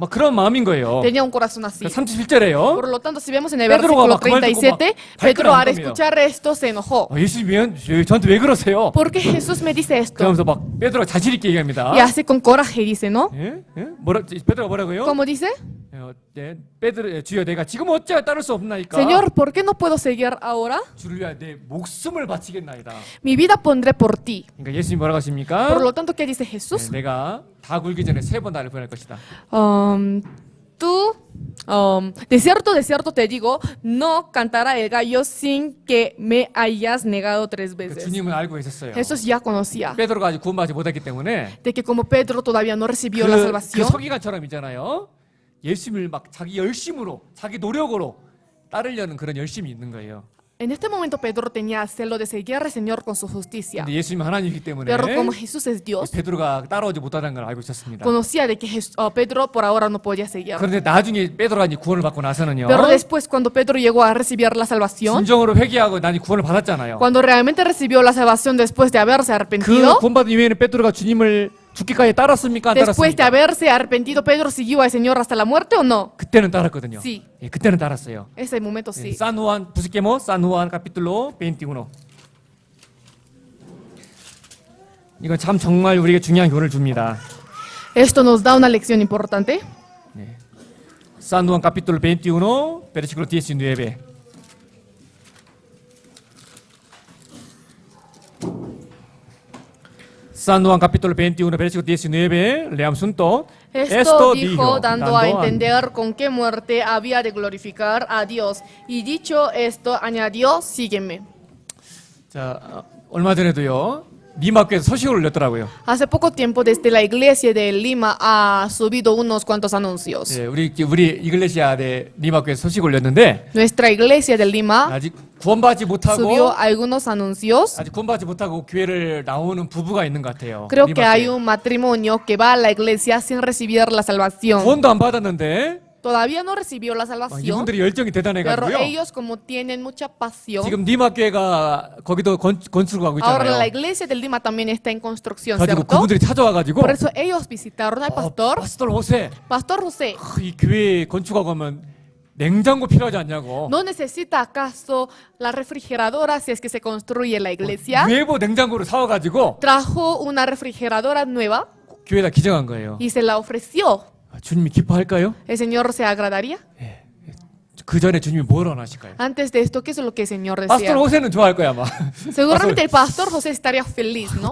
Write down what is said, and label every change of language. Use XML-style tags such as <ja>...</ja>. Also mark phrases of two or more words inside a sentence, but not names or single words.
<ko>막 그런 마음인 거예요.</ko> <es>Tenía un corazón así.</es> <ko>37절에요.</ko> <es>Por lo tanto, si vemos en el</es> <ko>Pedro가</ko> <es>versículo</es> <ko>막 그말 듣고</ko> <es>37,</es> <ko>막</ko> <es>Pedro al</es> <ko>발끈한</ko> <es>escuchar esto se enojó.</es> <ko>예수님 저한테 왜 그러세요?</ko> <es>¿Por qué Jesús me dice esto?</es> <ko>그러면서 막 베드로가 자신 있게 얘기합니다.</ko> <es>Y así con coraje dice, ¿no?</es> <ko>예? 예? 베드로가 뭐라고요?</ko> <es>¿Cómo dice?</es> <ko>베드로 주여 내가 지금 어찌하여 따를 수 없나이까?</ko> <es>Señor, ¿por qué no puedo seguir ahora?</es> <ko>주를 위하여 내 목숨을 바치겠나이다.</ko> <es>Mi vida pondré por ti.</es> <ko>그러니까 예수님 뭐라고 하십니까?</ko> <es>Por lo tanto, ¿qué dice Jesús?</es> <ko>내가 다 굴기 전에 3번 나를 보낼 것이다.</ko> <es>Tú de cierto te digo, no cantará el gallo sin que me hayas negado 3</es> <ko>그</ko> <es>veces.</es> <ko>주님은 알고 계셨어요.</ko> <es>Jesús ya conocía</es> <ko>베드로가 아직 구원받지 못했기 때문에</ko> <es>de que como Pedro todavía no recibió la</es> <ko>그</ko> <es>salvación,</es> <ko>서기관처럼 있잖아요. 예수님을 막 자기 열심으로, 자기 노력으로 따르려는 그런 열심이 있는 거예요.</ko> <es>en este momento Pedro tenía celo de seguir al Señor con su justicia.</es> <ko>근데 예수님은 하나님이기 때문에</ko> <es>Pero como Jesús es Dios,</es> <ko>베드로가 따라오지 못하는 걸 알고 있었습니다.</ko> <es>conocía de que Pedro por ahora no podía seguir.</es> <ko>그런데 나중에 베드로가 이제 구원을 받고 나서는요.</ko> <es>Pero después, cuando Pedro llegó a recibir la salvación,</es> <ko>진정으로 회개하고 난 구원을 받았잖아요.</ko> <es>cuando realmente recibió la salvación después de haberse</es> <ko>그</ko> <es>arrepentido,</es> <ko>구원받은 이후에는 베드로가 주님을 죽기까지 따랐습니까? 안</ko> <es>después de</es> <ko>따랐습니까?</ko> <es>haberse arrepentido, Pedro siguió al Señor hasta la muerte o no?</es> <ko>그때는 따랐거든요.</ko> <es>Sí.</es> <ko>예, 그때는 따랐어요.</ko> <es>Ese momento sí. San Juan, busquemos San Juan capítulo 21.</es> <ko>이건 참 정말 우리에게 중요한 교훈을 줍니다.</ko> <es>Esto nos da una lección importante. San Juan capítulo 21, versículo 19. San Juan capítulo 21, versículo 19, leamos juntos. Esto dijo dando a entender con qué muerte había de glorificar a Dios. Y dicho esto, añadió, sígueme.</es> <ko>자, 얼마 전에도요. 니마교에서 서식을 올렸더라고요.</ko> <es>Hace poco tiempo desde la iglesia de Lima ha subido unos cuantos anuncios.</es> <ko>예, 우리</ko> <es>iglesia de</es> <ko>니마교에서 서식 올렸는데</ko> <es>Nuestra iglesia de Lima</es> <ko>아직 구원받지</ko> <es>subió</es> <ko>못하고</ko> <es>algunos anuncios.</es> <ko>아직 구원받지 못하고 교회를 나오는 부부가 있는 것 같아요.</ko> <es>Creo que hay</es> <ko>니마교회.</ko> <es>un matrimonio que va a la iglesia sin recibir la salvación.</es> <ko>구원도 안 받았는데</ko> <es>Todavía no recibió la salvación,</es> <ko>이분들이 열정이</ko> <es>pero</es> <ko>대단해가지고요.</ko> <es>ellos como tienen mucha pasión,</es> <ko>지금 니마교회가 거기도 건축하고</ko> <es>ahora la</es> <ko>있잖아요.</ko> <es>iglesia del Lima también está en construcción,</es> <ko>가지고</ko> <es>¿cierto?</es> <ko>그분들이 찾아와가지고</ko> <es>Por eso ellos visitaron al pastor.</es> <ko>파스tor 호세</ko> <es>Pastor José,</es> <ko>이 교회 건축하고 하면 냉장고 필요하지 않냐고.</ko> <es>¿no necesita acaso la refrigeradora si es que se construye la iglesia?</es> <ko>외부 냉장고를 사와가지고</ko> <es>Trajo una refrigeradora nueva</es> <ko>교회에다 기증한 거예요.</ko> <es>y se la ofreció.</es> <ko>주님이 기뻐할까요?</ko> <es>¿El Señor se agradaría?</es> <ko>그 전에 주님이 뭘 원하실까요?</ko> <es>Antes de esto, ¿qué es lo que el Señor</es> <ko>파스tor</ko> <es>desea?</es> <ko>호세는 좋아할 거야 아마.</ko> <es>Seguramente el pastor José estaría feliz, ¿no?</es>